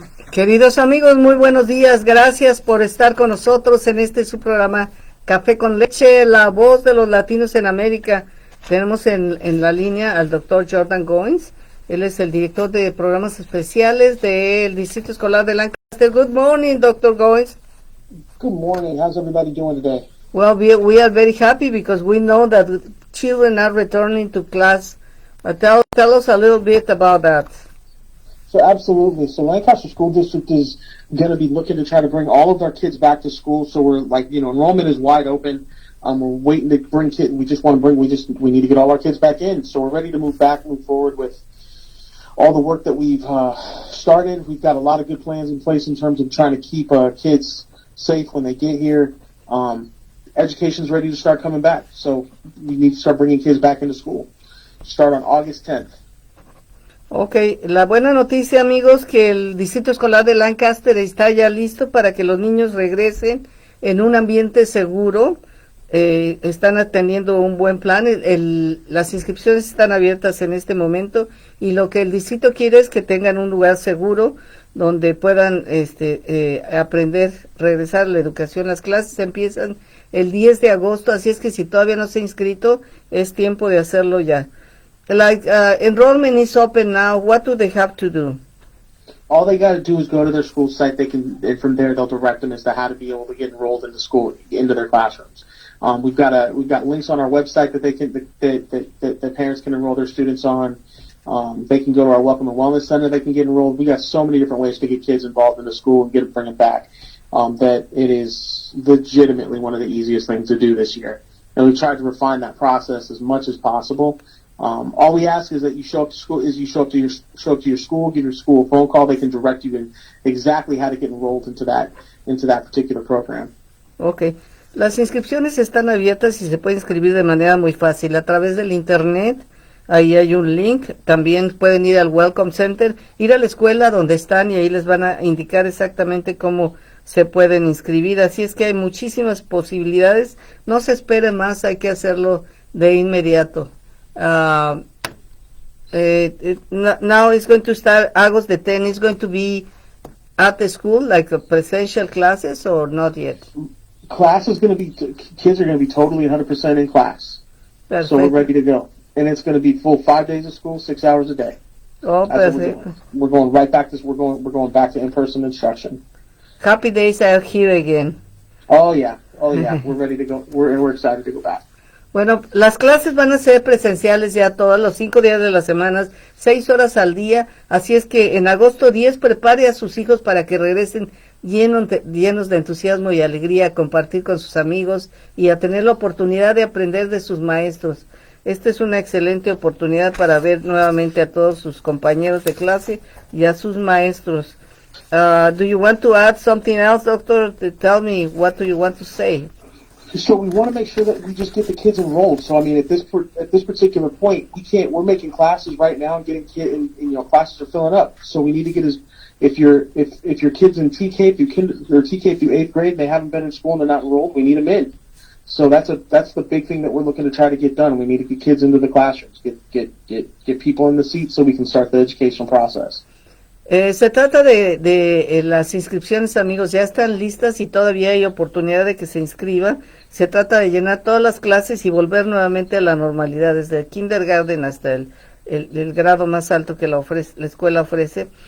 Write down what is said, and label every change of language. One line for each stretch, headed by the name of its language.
Spanish: Queridos amigos, muy buenos días. Gracias por estar con nosotros en este su programa Café con Leche, la voz de los latinos en América. Tenemos en la línea al doctor Jordan Goines. Él es el director de programas especiales del Distrito Escolar de Lancaster.
English: Good morning, Dr. Goines. Good morning. How's everybody doing today? Well, we are very happy because we know that children are returning to class. Tell us a little bit about that. So absolutely. So Lancaster School District is going to be looking to try to bring all of our kids back to school. So we're like, enrollment is wide open. We're waiting to bring kids. We need to get all our kids back in. So we're ready to move forward with all the work that we've started. We've got a lot of good plans in place in terms of trying to keep kids safe when they get here. Education's ready to start coming back. So we need to start bringing kids back into school. Start on August 10th.
Spanish: Okay, la buena noticia, amigos, que el Distrito Escolar de Lancaster está ya listo para que los niños regresen en un ambiente seguro. Están teniendo un buen plan. Las inscripciones están abiertas en este momento y lo que el distrito quiere es que tengan un lugar seguro donde puedan aprender, regresar a la educación. Las clases empiezan el 10 de agosto, así es que si todavía no se ha inscrito, es tiempo de hacerlo ya.
English: Enrollment is open now. What do they have to do? All they got to do is go to their school site. And from there they'll direct them as to how to be able to get enrolled into their classrooms. We've got links on our website that parents can enroll their students on. They can go to our Welcome and Wellness Center. They can get enrolled. We got so many different ways to get kids involved in the school and bring them back. That it is legitimately one of the easiest things to do this year, and we tried to refine that process as much as possible. All we ask is that you show up to school. You show up to your school, give your school a phone call. They can direct you in exactly how to get enrolled into that particular program.
Spanish: Okay, las inscripciones están abiertas y se puede inscribir de manera muy fácil a través del internet. Ahí hay un link. También pueden ir al Welcome Center, ir a la escuela donde están y ahí les van a indicar exactamente cómo se pueden inscribir. Así es que hay muchísimas posibilidades. No se espere más, hay que hacerlo de inmediato.
English: Now it's going to start August the 10th. It's going to be at the school, like presential classes, or not yet? Kids are going to be totally 100% in class. Perfect. So we're ready to go. And it's going to be full 5 days of school, 6 hours a day. Oh, perfect. We're going right back to, we're going back to in-person instruction. Happy days are here again. Oh yeah. We're ready to go. We're excited to go back.
Spanish: Bueno, las clases van a ser presenciales ya todos los 5 días de la semana, 6 horas al día, así es que en agosto 10 prepare a sus hijos para que regresen llenos de entusiasmo y alegría a compartir con sus amigos y a tener la oportunidad de aprender de sus maestros. Esta es una excelente oportunidad para ver nuevamente a todos sus compañeros de clase y a sus maestros.
English: Do you want to add something else, doctor? Tell me, what do you want to say? So we want to make sure that we just get the kids enrolled. So I mean, at this particular point, we're making classes right now and getting classes are filling up. So we need to get if your kids in TK through 8th grade and they haven't been in school and they're not enrolled, we need them in. So that's the big thing that we're looking to try to get done. We need to get kids into the classrooms, get people in the seats so we can start the educational process.
Spanish: Se trata de las inscripciones, amigos, ya están listas y todavía hay oportunidad de que se inscriban. Se trata de llenar todas las clases y volver nuevamente a la normalidad, desde el kindergarten hasta el grado más alto que la escuela ofrece.